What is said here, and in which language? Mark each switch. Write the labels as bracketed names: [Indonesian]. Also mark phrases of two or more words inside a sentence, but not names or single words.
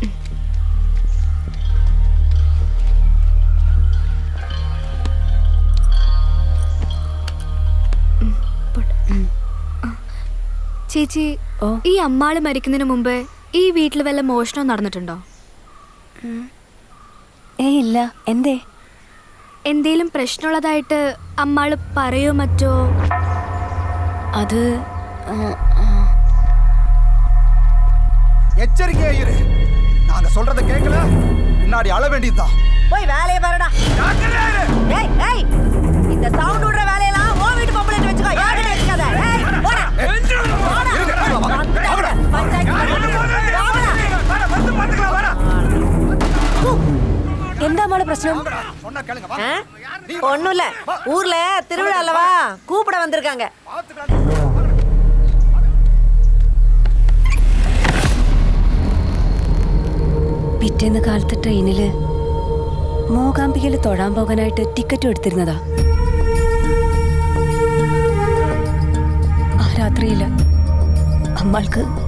[Malayalam] ചേച്ചി, ഈ അമ്മാള് മരിക്കുന്നതിന് മുമ്പ് ഈ വീട്ടിൽ വല്ല മോഷണം നടന്നിട്ടുണ്ടോ? ഇല്ല. എന്തേ? എന്തേലും പ്രശ്നമുള്ളതായിട്ട് അമ്മാള് പറയോ മറ്റോ? [Tamil] அது எச்சரிக்கையா இரு. நாங்க சொல்றத கேட்கல, பின்னாடி அழ வேண்டியதுதான். போய் வேலைய பாருடா. ஏய் ஏய், இந்த சவுண்ட் விடுற வேலையெல்லாம் ஓ வீட்டு பொம்பளைட்ட வெச்சுக்கோ. யாரே வெச்சுக்காத. ஏய் போடா. [Malayalam] എന്താ മോളെ പ്രശ്നം? [Tamil] ஒண்ணுல ஊர்ல திருவிழா அல்லவா, கூப்பிட வந்திருக்காங்க. [Malayalam] പിറ്റേന്ന് കാലത്ത് ട്രെയിനില് മൂകാംബികയിൽ തൊഴാൻ പോകാനായിട്ട് ടിക്കറ്റും എടുത്തിരുന്നതാ. ആ രാത്രിയില് അമ്മൾക്ക്